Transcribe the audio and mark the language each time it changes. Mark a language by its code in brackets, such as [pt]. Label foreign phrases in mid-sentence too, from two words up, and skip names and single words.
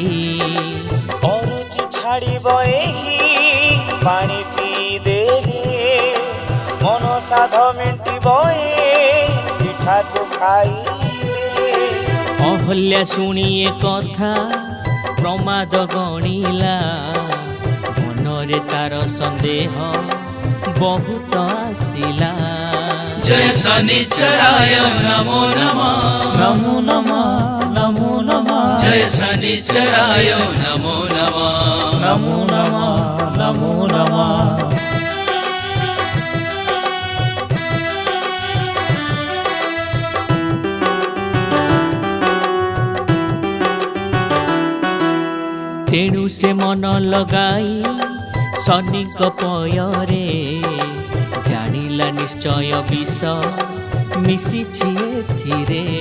[or] ଅରୁଚି ଛାଡ଼ିବ ଏହି ପାଣି ପିଇ ଦେଲେ ମନ ସାଧ ମେଣ୍ଟିବ ଏ ପିଠାକୁ ଖାଇଲେ। ଅହଲ୍ୟା ଶୁଣିଏ କଥା ପ୍ରମାଦ ଗଣିଲା ମନରେ ତାର ସନ୍ଦେହ ବହୁତ ଆସିଲା। [sa] जय शनिश्चराय नमो नमः ନମୋ ନମଃ ନମୋ ନମଃ जय शनिश्चराय नमो नमः ନମୋ ନମଃ ନମୋ ନମଃ। [or] ତେଣୁ ସେ ମନ ଲଗାଇ ଶନିଙ୍କ ପୟରେ ଜାଣିଲା ନିଶ୍ଚୟ ବିଷ ମିଶିଛି ଏଥିରେ।